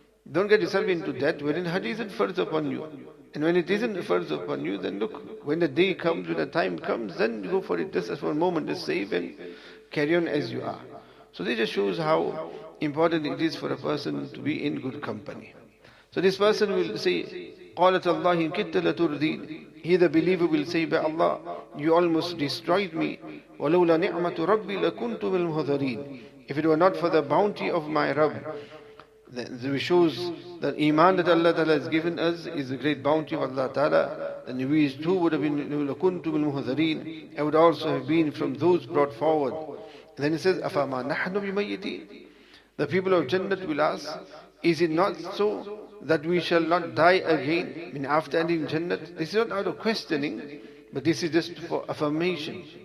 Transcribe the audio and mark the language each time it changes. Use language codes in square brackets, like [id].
[en] Don't get yourself into debt wherein Hajj isn't farz upon you. And when it isn't farz upon you, then look, when the day comes, when the time comes, then you go for it just for a moment, just save and carry on as you are. So this just shows how important it is for a person to be in good company. [ar] So this person will say, قالت الله إن كدت لتردين. [en] He, the believer, will say, by Allah, you almost destroyed me. [ar] ولولا نعمة ربي لكنت من المحضرين. [en] If it were not for the bounty of my Rabb, then it shows that Iman that Allah Ta'ala has given us is the great bounty of Allah Ta'ala. Then we too would have been [ar] لكنت من المحضرين. [en] I would also have been from those brought forward. And then it says, [ar] أفما نحن بميتين. [en] The people of Jannat will ask, is it not so that we shall not die again? I mean, after ending Jannat, this is not out of questioning, but this is just for affirmation.